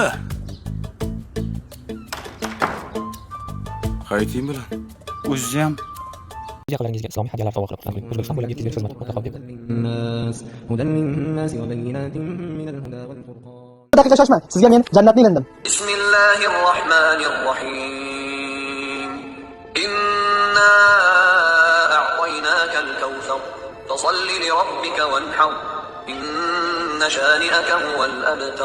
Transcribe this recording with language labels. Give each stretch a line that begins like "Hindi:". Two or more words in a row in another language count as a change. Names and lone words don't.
Uzbek: Hayiting bilan. O'zi ham yaqinlaringizga islomiy hadyalar sovg'a qilib turing. O'zbekiston bo'ylab yetkazib xizmat mutaqabbil. daqiqa shoshmang. Sizga men jannatni ilindim.
Arabic: Bismillahirrohmanirrohim. إنا أعطيناك الكوثر. فصل لربك وانحر إن شانئك هو الأبتر.